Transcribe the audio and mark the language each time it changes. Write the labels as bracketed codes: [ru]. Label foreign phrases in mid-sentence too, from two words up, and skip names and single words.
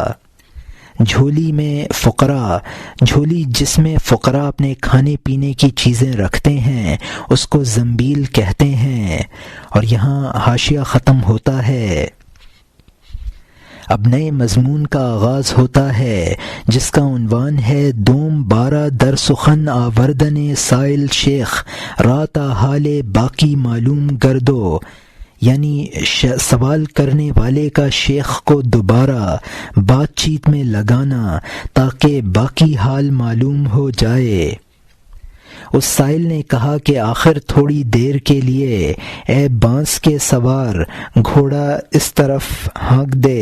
[ur] جھولی جس میں فقراء اپنے کھانے پینے کی چیزیں رکھتے ہیں اس کو زنبیل کہتے ہیں۔ اور یہاں حاشیہ ختم ہوتا ہے۔ اب نئے مضمون کا آغاز ہوتا ہے جس کا عنوان ہے [fa] دوم بارہ در سخن آوردن سائل شیخ رات حال باقی معلوم گردو، [ur] یعنی سوال کرنے والے کا شیخ کو دوبارہ بات چیت میں لگانا تاکہ باقی حال معلوم ہو جائے۔ اس سائل نے کہا کہ آخر تھوڑی دیر کے لیے اے بانس کے سوار گھوڑا اس طرف ہانک دے۔